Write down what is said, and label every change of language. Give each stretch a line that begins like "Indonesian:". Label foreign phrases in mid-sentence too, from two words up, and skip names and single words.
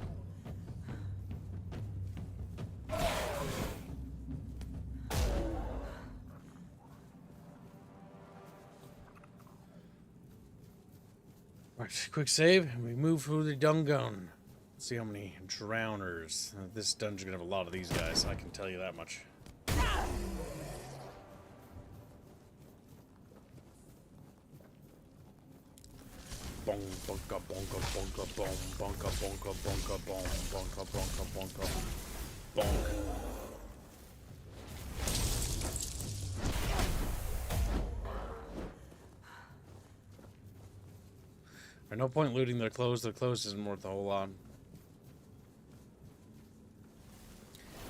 English: Right, quick save, and we move through the Gungan. See how many drowners. This dungeon's gonna have a lot of these guys, I can tell you that much. Bong, bonka, bonka, bonka, bong, bonka, bonka, bonka, bong, bonka, bonka, bonka, bonk. There's no point looting their clothes. Their clothes isn't worth a whole lot.